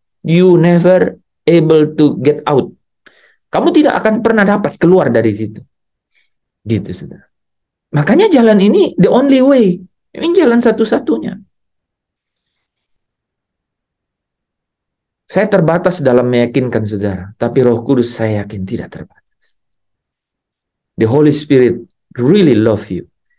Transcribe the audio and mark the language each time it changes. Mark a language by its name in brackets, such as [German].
[English] You never able to get out. [Indonesian] Kamu tidak akan pernah dapat keluar dari situ. Gitu, saudara. Makanya jalan ini [English] the only way. [Indonesian] Ini jalan satu-satunya. Saya terbatas dalam meyakinkan saudara. Tapi Roh Kudus saya yakin tidak terbatas. [English] The Holy Spirit really love you.